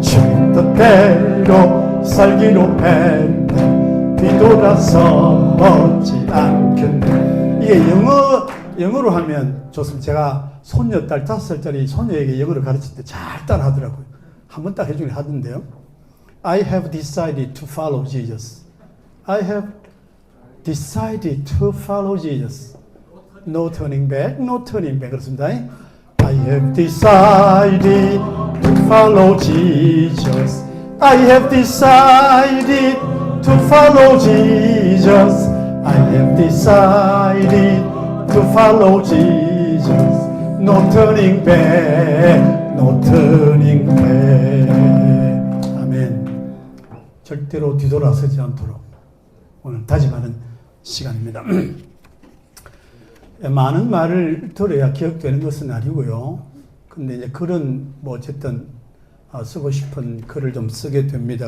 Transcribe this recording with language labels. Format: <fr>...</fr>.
<ko>주님 뜻대로 살기로 했네. 뒤돌아서지 않겠네. 이게 영어로 하면 좋습니다. 제가 손녀딸 5살짜리 손녀에게 영어를 가르칠 때 잘 따라하더라고요. 한번 딱 해주긴 하던데요.</ko> <en>I have decided to follow Jesus. I have decided to follow Jesus. No turning back, no turning back.</en> <ko>그렇습니다.</ko> <en>I have decided to follow Jesus. I have decided to follow Jesus. I have decided to follow Jesus. No turning back, no turning back.</en> <ko>아멘. 절대로 뒤돌아서지 않도록 오늘 다짐하는 시간입니다. 많은 말을 들어야 기억되는 것은 아니고요. 근데 이제 글은 뭐 어쨌든 쓰고 싶은 글을 좀 쓰게 됩니다.</ko>